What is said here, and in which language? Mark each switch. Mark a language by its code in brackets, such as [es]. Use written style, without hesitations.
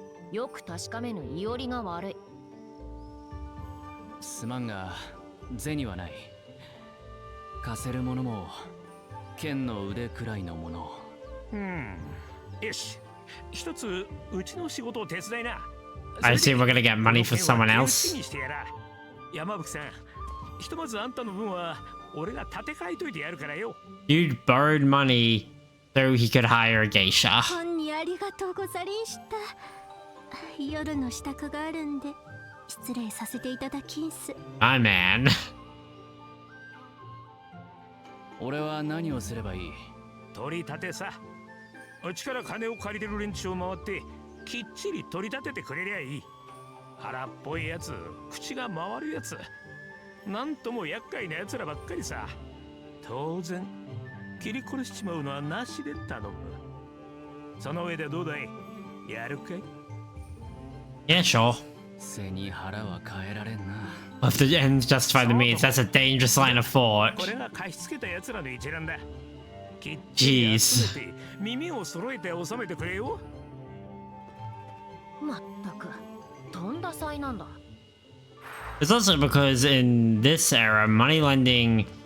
[ja] よく確かめぬいおりが悪い。すまんが銭はない。貸せるものも剣の腕くらいのもの。よし、一つうちの仕事を手伝いな。 [en] I see we're gonna get money for someone else. [ja] 山吹さん、ひとまずあんたの分は俺が立て替えといてやるからよ。 [en] Dude borrowed money so he could hire a geisha. [ja] 本にありがとうござりんした。夜の支度があるんで失礼させていただきんす。 [en] My man. [ja] 俺は何をすればいい？取り立てさ。うちから金を借りてる連中を回ってきっちり取り立ててくれりゃいい。腹っぽいやつ、口が回るやつ、なんとも厄介なやつらばっかりさ。当然切り殺しちまうのはなしで頼む。その上でどうだい？やるかい？ [en] Yeah, sure. [ja] 背に腹は変えられんな。 [en] Well, if the ends justify the means, that's a dangerous line of thought. [ja] これが貸し付けたやつらの一覧だ。きっちり集めて耳を揃えて収めてくれよ。まったく、とんだ災難だ。 [en] It's also because in this era, money lending,